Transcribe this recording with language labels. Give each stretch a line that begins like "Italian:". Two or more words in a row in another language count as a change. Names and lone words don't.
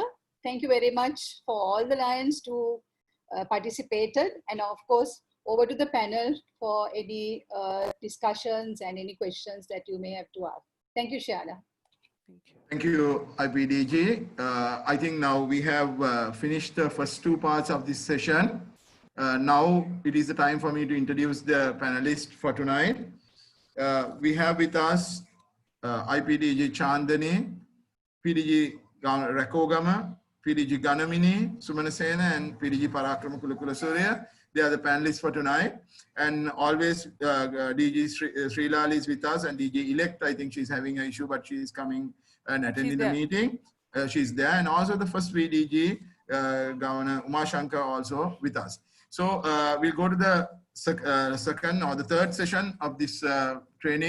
English: Thank you very much for all the Lions to participated, and of course over to the panel for any discussions and any questions that you may have to ask. Thank you, Shiana. Thank you. Thank you, IPDG. I think now we have finished the first two parts of this session. Now it is the time for me to introduce the panelists for tonight. We have with us IPDG Chandani, PDG Rakogama, PDG Ganamini, Sumanasena, and PDG Parakrama Kulasurya. They are the panelists for tonight. And always DG Srilal is with us, and DG Elect, I think she's having an issue, but she is coming and attending the meeting. She's there. And also the first VDG, Governor Uma Shankar, also with us. So we'll go to the second or the third session of this training.